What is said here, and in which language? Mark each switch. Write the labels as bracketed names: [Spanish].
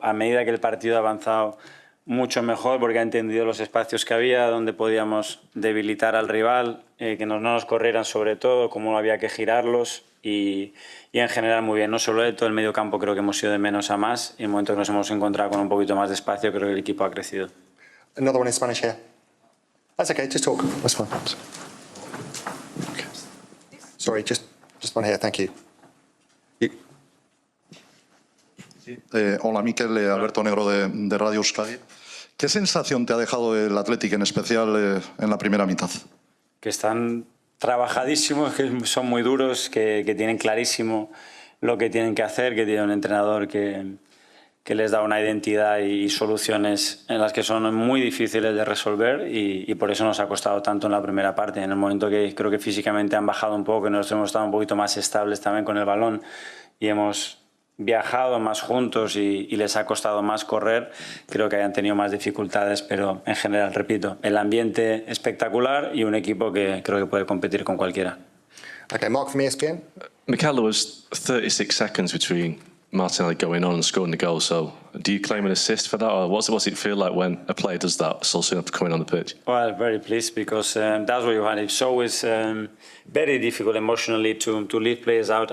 [Spanish] A medida que el partido ha avanzado, mucho mejor, porque ha entendido los espacios que había, donde podíamos debilitar al rival, que no nos corrieran sobre todo, cómo había que girarlos, y en general muy bien. No solo él, todo el medio campo creo que hemos ido de menos a más, y en el momento que nos hemos encontrado con un poquito más de espacio, creo que el equipo ha crecido. [English] Another one in Spanish here. That's okay, just talk. That's fine. Okay. Sorry, just one here, thank you. [Spanish] Hola, Mikel, Alberto Negro de Radio Euskadi. ¿Qué sensación te ha dejado el Athletic, en especial en la primera mitad? Que están trabajadísimos, que son muy duros, que tienen clarísimo lo que tienen que hacer, que tienen un entrenador que les da una identidad y soluciones en las que son muy difíciles de resolver, y por eso nos ha costado tanto en la primera parte. En el momento que creo que físicamente han bajado un poco, que nosotros hemos estado un poquito más estables también con el balón y hemos viajado más juntos y les ha costado más correr, creo que hayan tenido más dificultades, pero en general, repito, el ambiente espectacular y un equipo que creo que puede competir con cualquiera. [English] Okay, Mark from ESPN. Mikel, there was 36 seconds between Martinelli going on and scoring the goal, so Do you claim an assist for that, or what's it feel like when a player does that so soon after coming on the pitch? Well, very pleased because that's what you want. It's always very difficult emotionally to leave players out.